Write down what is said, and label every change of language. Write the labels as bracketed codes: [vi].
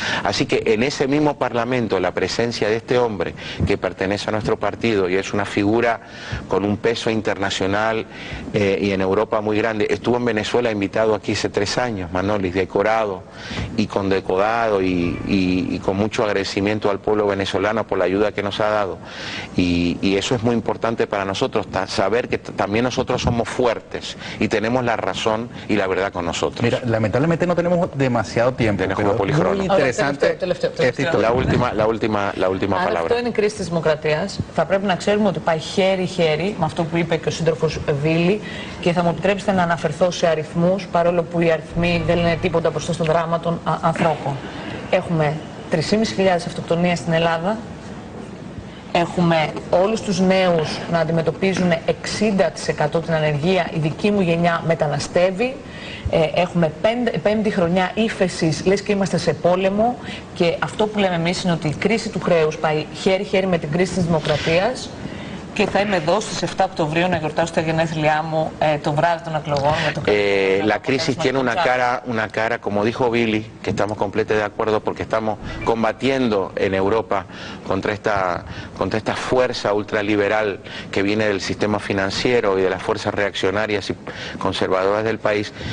[es] Así que en ese mismo Parlamento la presencia de este hombre que pertenece a nuestro partido y es una figura con un peso internacional y en Europa muy grande, estuvo en Venezuela invitado aquí hace 3 años, Manolis, decorado y condecorado y con mucho agradecimiento al pueblo venezolano por la ayuda que nos ha dado, y eso es muy importante para nosotros, saber que también nosotros somos fuertes y tenemos la razón y la verdad con nosotros. Mira, lamentablemente no tenemos demasiado tiempo. Tenemos πολυχρόνο. Muy interesante. La última [el] Άρα [es] palabra. [el] αυτό είναι η κρίση της δημοκρατίας. Θα πρέπει να ξέρουμε ότι πάει χέρι-χέρι με αυτό που είπε και ο σύντροφος Βίλη, και θα μου επιτρέψετε να αναφερθώ σε αριθμούς, παρόλο που οι αριθμοί δεν λένε τίποτα μπροστά στο δράμα των ανθρώπων. Έχουμε 3.500 αυτοκτονίες στην Ελλάδα. Έχουμε όλους τους νέους να αντιμετωπίζουν 60% την ανεργία. Η δική μου γενιά μεταναστεύει. Έχουμε πέμπτη χρονιά ύφεσης, λες και είμαστε σε πόλεμο, και αυτό που λέμε εμείς είναι ότι η κρίση του χρέους πάει χέρι-χέρι με την κρίση της δημοκρατίας, και θα είμαι εδώ στις 7 Οκτωβρίου να γιορτάσω τα γενέθλιά μου το βράδυ των εκλογών. [es] La crisis tiene una cara, como dijo Billy, que estamos completamente de acuerdo porque estamos combatiendo en Europa contra esta fuerza ultraliberal que viene del sistema financiero y de las fuerzas reaccionarias y conservadoras del país.